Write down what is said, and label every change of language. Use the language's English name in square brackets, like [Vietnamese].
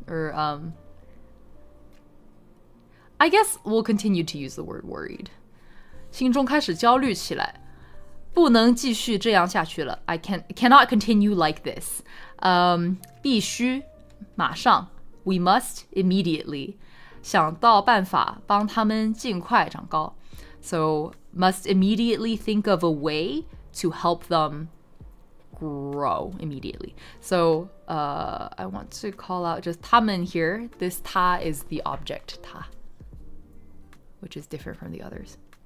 [English] Or I guess we'll continue to use the word worried. [Chinese] 心中开始焦虑起来，不能继续这样下去了。 [English] I cannot continue like this. [Chinese] 必须马上 [English] we must immediately [Chinese] 想到办法帮他们尽快长高。 [English] So must immediately think of a way to help them grow immediately. So I want to call out just 他们 here. This 他 is the object 他, which is different from the others.